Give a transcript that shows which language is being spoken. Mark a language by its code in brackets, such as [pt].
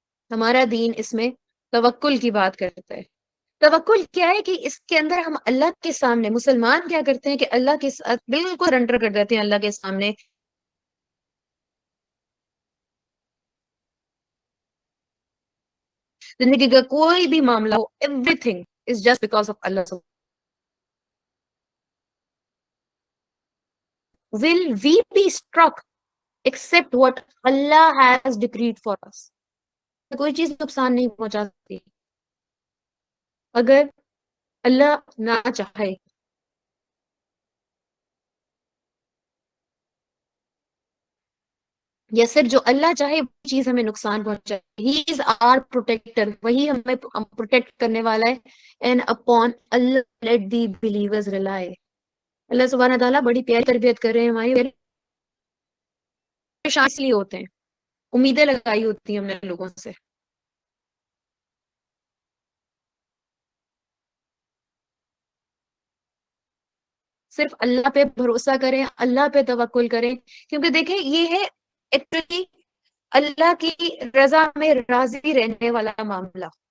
[ur] ہمارا دین اس میں توکل کی بات کرتا ہے. توکل کیا ہے کہ اس کے اندر ہم اللہ کے سامنے, مسلمان کیا کرتے ہیں کہ اللہ کے ساتھ بالکل سرنڈر کر دیتے ہیں اللہ کے سامنے. زندگی کا کوئی بھی معاملہ ہو, [en] Everything is just because of Allah. Will we be struck except what Allah has decreed for us? [ur] کوئی چیز نقصان نہیں پہنچا سکتی اگر اللہ نہ چاہے. یا صرف جو اللہ چاہے وہ چیز ہمیں نقصان پہنچائے. [en] he is our protector, [ur] وہی ہمیں پروٹیکٹ کرنے والا ہے. [en] And upon Allah let the believers rely. [ur] اللہ سبحانہ تعالیٰ بڑی پیاری تربیت کر رہے ہیں ہماری. پریشان اس لیے ہوتے ہیں, امیدیں لگائی ہوتی ہیں ہم نے لوگوں سے. صرف اللہ پہ بھروسہ کریں, اللہ پہ توکل کریں, کیونکہ دیکھیں یہ ہے ایکچولی اللہ کی رضا میں راضی رہنے والا معاملہ.